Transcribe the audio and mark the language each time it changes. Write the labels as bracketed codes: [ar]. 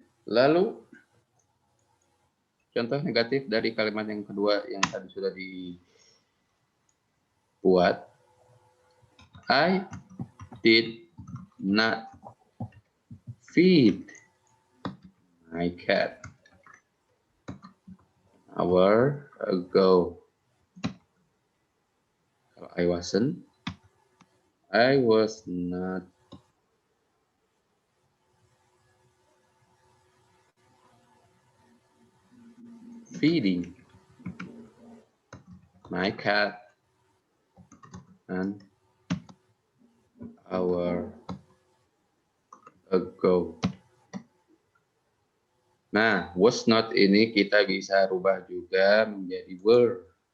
[id] Lalu contoh negatif dari kalimat yang kedua yang tadi sudah dibuat. [en] I did not feed my cat an hour ago. [id] Kalau [en] I was not feeding my cat an hour ago. [id] Nah, [en] was not [id] ini kita bisa rubah juga menjadi were.